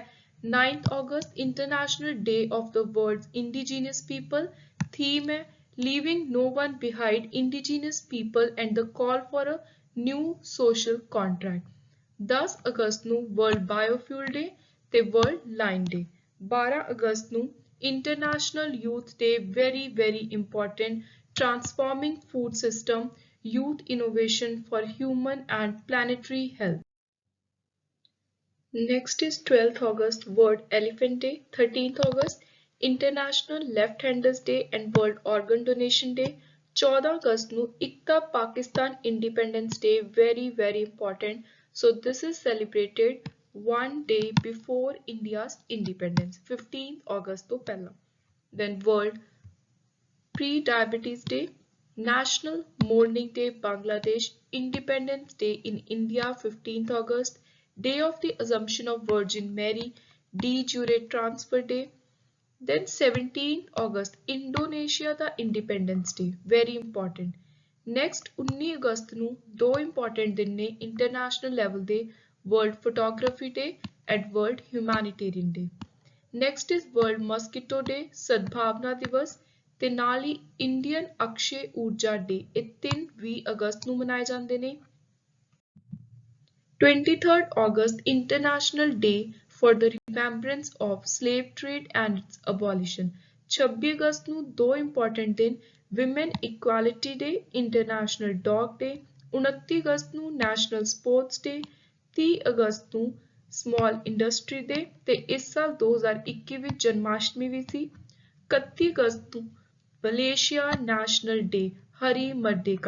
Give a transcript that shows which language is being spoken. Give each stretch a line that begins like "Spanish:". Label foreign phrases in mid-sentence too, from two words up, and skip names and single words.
English: 9 August International Day of the World's Indigenous People, theme hai Leaving No One Behind Indigenous People and the Call for a New Social Contract.
Punjabi: 10 ਅਗਸਤ ਨੂੰ ਵਰਲਡ ਬਾਇਓਫਿਊਲ ਡੇ ਤੇ ਵਰਲਡ ਲਾਇਨ ਡੇ। 12 ਅਗਸਤ ਨੂੰ ਇੰਟਰਨੈਸ਼ਨਲ ਯੂਥ ਡੇ,
English: very important, transforming food system, youth innovation for human and planetary health. Next is 12th August, World Elephant Day, 13th August, International Left-Handers Day and World Organ Donation Day. 14
Punjabi: ਅਗਸਤ ਨੂੰ
English: Ikta Pakistan Independence Day, very important. So this is celebrated one day before India's independence, 15th August
Punjabi: ਤੋਂ ਪਹਿਲਾਂ।
English: Then World Pre-Diabetes Day, National Mourning Day Bangladesh, Independence Day in India 15th August, Day of the Assumption of Virgin Mary, de jure transfer day। Then 17th August Indonesia ਦਾ Independence Day, very important।
Punjabi: Next 19 ਅਗਸਤ ਨੂੰ ਦੋ important ਦਿਨ ਨੇ
English: international level
Punjabi: ਦੇ,
English: World Photography Day and World Humanitarian Day। Next is World Mosquito Day,
Punjabi: ਸਦਭਾਵਨਾ ਦਿਵਸ ਤੇ ਨਾਲ ਹੀ ਇੰਡੀਅਨ ਅਕਸ਼ੇ ਊਰਜਾ ਡੇ। ਇਹ 3-20 ਅਗਸਤ ਨੂੰ ਮਨਾਏ ਜਾਂਦੇ ਨੇ।
English: 23rd August International Day for the Remembrance of Slave Trade and its Abolition।
Punjabi: 26 ਅਗਸਤ ਨੂੰ ਦੋ ਇੰਪੋਰਟੈਂਟ ਦਿਨ,
English: Women Equality Day, International Dog Day।
Punjabi: 29 ਅਗਸਤ ਨੂੰ National Sports Day। 30 ਅਗਸਤ ਨੂੰ Small Industry Day ਤੇ ਇਸ ਸਾਲ 2021 ਵਿੱਚ ਜਨਮਾਸ਼ਟਮੀ ਵੀ ਸੀ। 31 ਅਗਸਤ ਨੂੰ ਮਲੇਸ਼ੀਆ ਨੈਸ਼ਨਲ ਡੇ, ਹਰੀ ਮਰਡੇਕਾ।